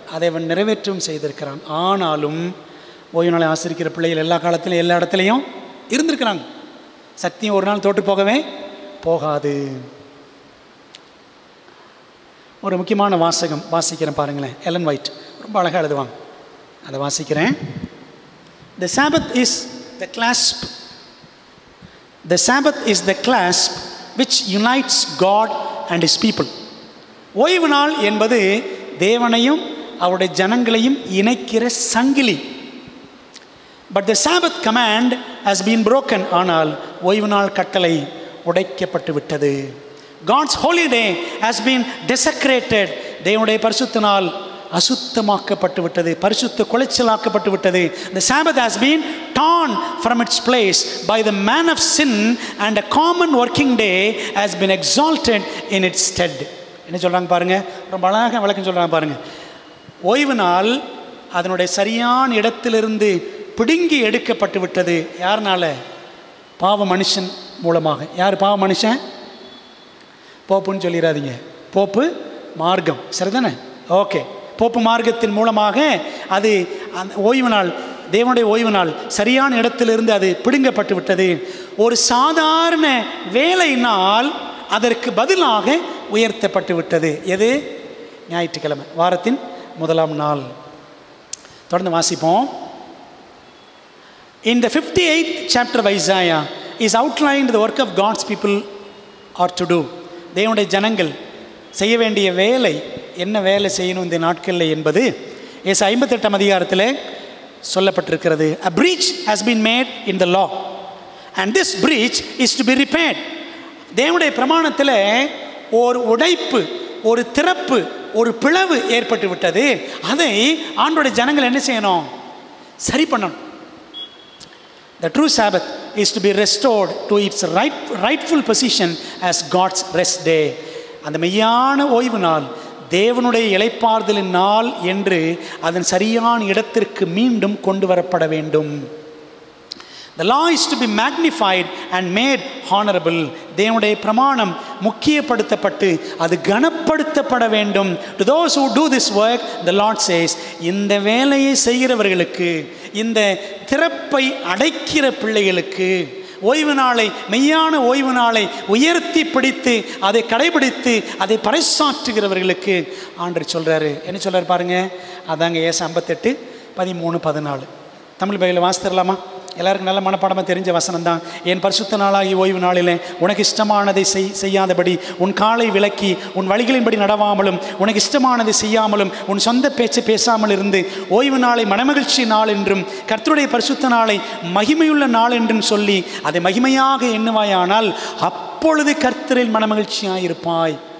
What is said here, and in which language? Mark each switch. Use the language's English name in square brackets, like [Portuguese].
[Tamil] அதை அவன் நிறைவேற்றவும் செய்திருக்கிறான். ஆனாலும் ஓய்வு நாளை ஆசிரிக்கிற பிள்ளைகள் எல்லா காலத்திலும் எல்லா இடத்துலையும் இருந்திருக்கிறாங்க. சத்தியம் ஒரு நாள் தோற்று போகவே போகாது. ஒரு முக்கியமான வாசகம் வாசிக்கிறேன் பாருங்களேன். எலன் ஒயிட் ரொம்ப அழகாக எழுதுவாங்க, அதை வாசிக்கிறேன். [English] The Sabbath is the clasp. The Sabbath is the clasp which unites God and His people. [Tamil] ஓய்வு நாள் என்பது தேவனையும் அவருடைய ஜனங்களையும் இணைக்கிற சங்கிலி. [English] But the Sabbath command has been broken. [Tamil] ஆனால் ஓய்வு நாள் கட்டளை உடைக்கப்பட்டு விட்டது. [English] God's holy day has been desecrated. [Tamil] தேவனுடைய பரிசுத்த நாள் அசுத்தமாக்கப்பட்டு விட்டது, பரிசுத்த குலைச்சலாக்கப்பட்டு விட்டது. [English] The Sabbath has been torn from its place by the man of sin and a common working day has been exalted in its stead. [Tamil] என்ன சொல்கிறாங்க பாருங்க, ரொம்ப அழகாக விளக்கம் சொல்கிறாங்க பாருங்க. ஓய்வு நாள் அதனுடைய சரியான இடத்திலிருந்து பிடுங்கி எடுக்கப்பட்டு விட்டது. யாருனால? பாவ மனுஷன் மூலமாக. யார் பாவ மனுஷன்? போப்புன்னு சொல்லிடாதீங்க, போப்பு மார்க்கம். சரிதானே? ஓகே, போப்பு மார்க்கத்தின் மூலமாக அது அந்த ஓய்வு நாள், தேவனுடைய ஓய்வு நாள் சரியான இடத்திலிருந்து அது பிடுங்கப்பட்டு விட்டது. ஒரு சாதாரண வேலை நாள் அதற்கு பதிலாக உயர்த்தப்பட்டு விட்டது. எது? ஞாயிற்றுக்கிழமை, வாரத்தின் முதலாம் நாள். தொடர்ந்து வாசிப்போம். [English] In the 58th chapter of Isaiah is outlined the work of God's people are to do. [Tamil] தேவனுடைய ஜனங்கள் செய்ய வேண்டிய வேலை, என்ன வேலை செய்யணும் இந்த நாட்களில் என்பது ஏசு 58ஆம் அதிகாரத்தில் சொல்லப்பட்டிருக்கிறது. [English] A breach has been made in the law and this breach is to be repaired. [Tamil] தேவனுடைய பிரமாணத்தில் ஒரு உடைப்பு, ஒரு திறப்பு, ஒரு பிளவு ஏற்பட்டு விட்டது. அதை ஆண்டோடைய ஜனங்கள் என்ன செய்யணும்? சரி பண்ணணும். [English] The true Sabbath is to be restored to its rightful position as God's rest day. [Tamil] அந்த மெய்யான ஓய்வு நாள் தேவனுடைய இளைப்பாறுதலின் நாள் என்று அதன் சரியான இடத்திற்கு மீண்டும் கொண்டு வரப்பட வேண்டும். [English] The law is to be magnified and made honorable. [Tamil] தேவனுடைய பிரமாணம் முக்கியப்படுத்தப்பட்டு அது கனப்படுத்தப்பட வேண்டும். [English] To those who do this work, the Lord says, [Tamil] இந்த வேலையை செய்கிறவர்களுக்கு, இந்த திறப்பை அடைக்கிற பிள்ளைகளுக்கு, ஓய்வு நாளை, மெய்யான ஓய்வு நாளை உயர்த்தி பிடித்து அதை கடைபிடித்து அதை பறைசாற்றுகிறவர்களுக்கு ஆண்டவர் சொல்கிறாரு. என்ன சொல்கிறார் பாருங்க, அதாங்க ஏசாயா 58:13-14 தமிழ் பைபிளில் வாசித்தரலாமா? எல்லாருக்கும் நல்ல மனப்பாடமாக தெரிஞ்ச வசனம் தான். என் பரிசுத்த நாளாகி ஓய்வு நாளிலே உனக்கு இஷ்டமானதை செய்யாதபடி உன் காலை விலக்கி உன் வழிகளின்படி நடவாமலும் உனக்கு இஷ்டமானதை செய்யாமலும் உன் சொந்த பேச்சை பேசாமல் இருந்து ஓய்வு நாளை மனமகிழ்ச்சி நாள் என்றும் கர்த்தருடைய பரிசுத்த நாளை மகிமையுள்ள நாள் என்றும் சொல்லி அதை மகிமையாக எண்ணுவாயானால் அப்பொழுது கர்த்தரில் மனமகிழ்ச்சியாயிருப்பாய்.